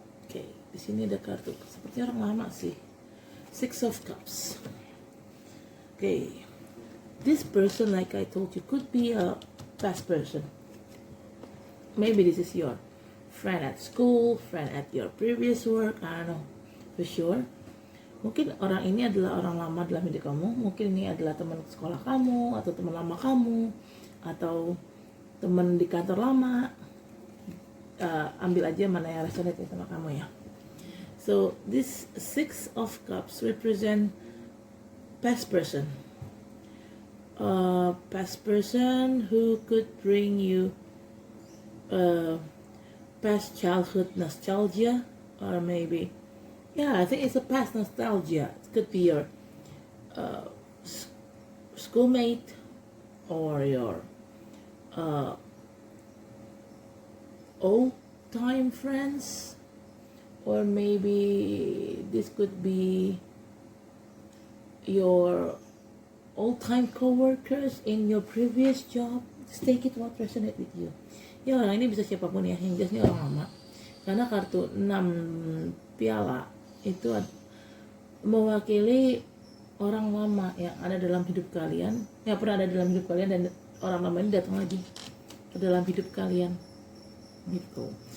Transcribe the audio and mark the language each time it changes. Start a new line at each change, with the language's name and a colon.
Indonesian: Okay, di sini ada kartu seperti orang lama sih. Six of Cups.
English: Okay, this person, like I told you, could be a past person. Maybe this is your friend at school, friend at your previous work, I don't know for sure.
Indonesian: Mungkin orang ini adalah orang lama dalam hidup kamu, mungkin ini adalah teman sekolah kamu, atau teman lama kamu, atau teman di kantor lama. Ambil aja mana yang resonate sama kamu ya.
English: So this Six of Cups represent past person. Past person who could bring you past childhood nostalgia, or maybe, yeah, I think it's a past nostalgia. It could be your schoolmate or your old time friends, or maybe this could be your old time co-workers in your previous job. Just take it what resonate with you.
Indonesian: Ya, orang ini bisa siapapun ya, yang jelas ini orang lama. Karena kartu 6 piala itu mewakili orang lama yang ada dalam hidup kalian, yang pernah ada dalam hidup kalian, dan orang lama ini datang lagi ke dalam hidup kalian gitu.